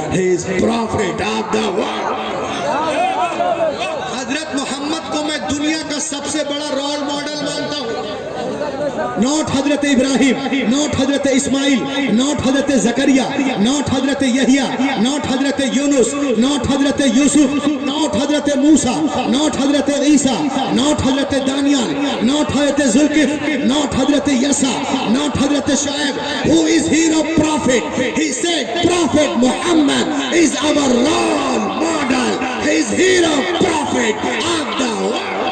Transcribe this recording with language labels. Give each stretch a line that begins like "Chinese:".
English: He is prophet of the world.
Urdu: حضرت محمد کو میں دنیا کا سب سے بڑا رول ماڈل مانتا ہوں.
English: Not حضرت ابراہیم, not حضرت اسماعیل, not حضرت زکریا, not حضرت یحییٰ, not حضرت یونس, not حضرت یوسف, not حضرت موسیٰ, not حضرت عیسیٰ, not حضرت دانیال, not حضرت ذوالکفل, not حضرت یسع, not حضرت شعیب. Who is hero prophet? He said Prophet Muhammad is our role model. He is hero prophet of the world.